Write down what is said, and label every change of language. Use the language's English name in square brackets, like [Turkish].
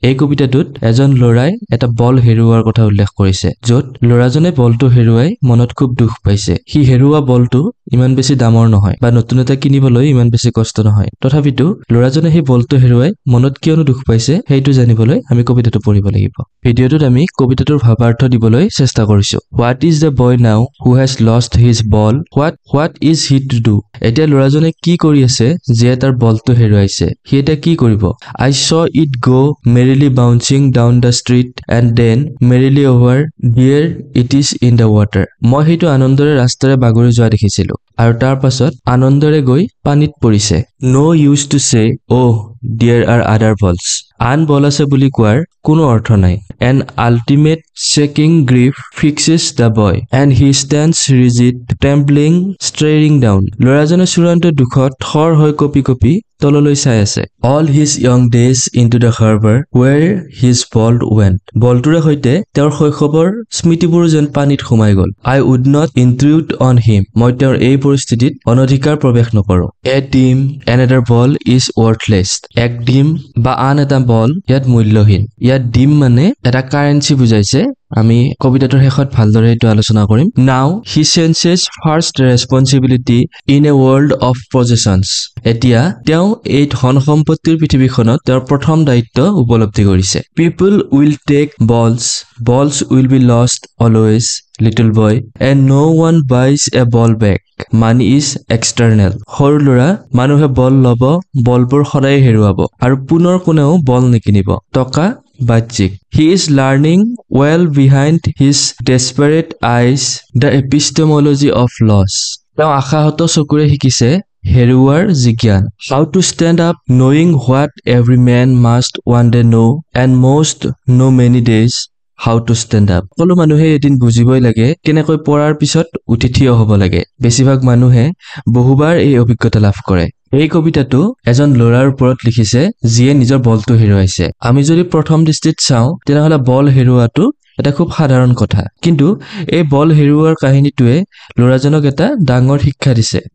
[Assamese] এই কবিতাটোত এজন ল'ৰাই এটা বল হেৰুওৱাৰ কথা উল্লেখ কৰিছে, য'ত ল'ৰাজনে বলটো হেৰুৱাই মনত খুব দুখ পাইছে। সি হেৰুওৱা বলটো ইমান বেছি ডাঙৰ নহয় বা নতুন এটা কিনিবলৈ ইমান বেছি কষ্ট নহয়। তথাপিতো ল'ৰাজনে সেই বলটো হেৰুৱাই মনত কিয়নো দুখ পাইছে সেইটো জানিবলৈ আমি কবিতাটো পঢ়িব লাগিব। ভিডিঅ'টোত আমি কবিতাটোৰ ভাৱাৰ্থ দিবলৈ চেষ্টা কৰিছো। [English] What is the boy now who has lost his ball? What is he to do? [Assamese] এতিয়া ল'ৰাজনে কি কৰি আছে যে তাৰ বলটো হেৰুৱাইছে? সি এতিয়া কি কৰিব? [English] I saw it go merrily bouncing down the street and then merrily over. There it is in the water. [Assamese] মই সেইটো আনন্দৰে ৰাস্তাৰে বাগৰি যোৱা দেখিছিলো আৰু তাৰ পাছত আনন্দৰে গৈ পানীত পৰিছে। [English] No use to say, oh, there are other balls. [Assamese] আন বল আছে বুলি কোৱাৰ কোনো অৰ্থ নাই। [English] An ultimate shaking grief fixes the boy and he stands rigid, trembling, staring down. [Assamese] ল'ৰাজনে চূড়ান্ত দুখত থৰ হৈ কঁপি কঁপি তললৈ চাই আছে। [English] All his young days into the harbor where his ball went. [Assamese] বলটোৰে সৈতে তেওঁৰ শৈশৱৰ স্মৃতিবোৰ যেন পানীত সোমাই গ'ল। [English] I would not intrude on him. [Assamese] মই তেওঁৰ এই পৰিস্থিতিত অনধিকাৰ প্ৰৱেশ নকৰো। [English] A dim, another ball is worthless. [Assamese] এক ডিম বা আন এটা বল ইয়াত মূল্যহীন। ইয়াত ডিম মানে এটা কাৰেঞ্চি বুজাইছে। আমি কবিতাটোৰ শেষত ভালদৰে এইটো আলোচনা কৰিম। [English] Now he senses first responsibility in a world of possessions. [Assamese] এতিয়া তেওঁ এই ধন সম্পত্তিৰ পৃথিৱীখনত তেওঁৰ প্ৰথম দায়িত্ব উপলব্ধি কৰিছে। [English] People will take balls. Balls will be lost always, little boy, and no one buys a ball back. Money is external. [Assamese] সৰু ল'ৰা, মানুহে বল ল'ব, বলবোৰ সদায় হেৰুৱাব আৰু পুনৰ কোনেও বল নিকিনিব। টকা বাহ্যিক। [English] He is learning well behind his desperate eyes the epistemology of loss. [Assamese] তেওঁ আশাহত চকুৰে শিকিছে হেৰুৱাৰ জিজ্ঞান। [English] How to stand up knowing what every man must one day know and most know many days. How to stand up. [Assamese] সকলো মানুহে এদিন বুজিবই লাগে কেনেকৈ পৰাৰ পিছত উঠি থিয় হ'ব লাগে। বেছিভাগ মানুহে বহুবাৰ এই অভিজ্ঞতা লাভ কৰে। এই কবিতাটো এজন ল'ৰাৰ ওপৰত লিখিছে যিয়ে নিজৰ বলটো হেৰুৱাইছে। আমি যদি প্ৰথম দৃষ্টিত চাওঁ তেনেহ'লে বল হেৰুৱাটো এটা খুব সাধাৰণ কথা, কিন্তু এই বল হেৰুৱাৰ কাহিনীটোৱে ল'ৰাজনক এটা ডাঙৰ শিক্ষা দিছে।